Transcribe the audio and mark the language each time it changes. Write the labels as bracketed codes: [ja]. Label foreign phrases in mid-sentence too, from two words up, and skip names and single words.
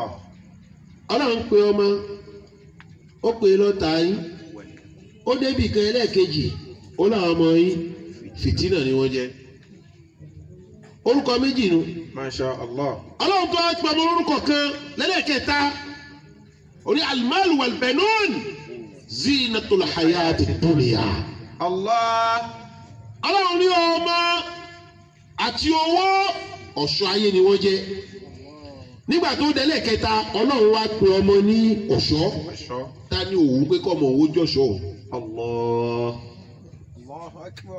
[yo] ọlọ́run pe ọmọ ó pe lọ́ta yín ó débi kan ẹlẹ́ẹ̀kejì ó láwọn ọmọ yín fìtínà ni wọ́n jẹ́ orúkọ méjì nu [ar] ما شاء الله. [yo] ọlọ́run tó wá pa ọmọ lórúkọ kan lẹ́lẹ́kẹta orí [ar] المال والبنون زينة الحياة الدنيا. [yo] Allah. ọlọ́run ní ọmọ àti owó ọ̀ṣọ́ ayé ni wọ́n jẹ́ nígbà tó délẹ̀ kẹta ọlọ́run wá pe ọmọ ní ọ̀ṣọ́ ta ni òun pé kọ́ ọmọ owó jọ̀ṣọ́ òun. [ar] الله. الله أكبر.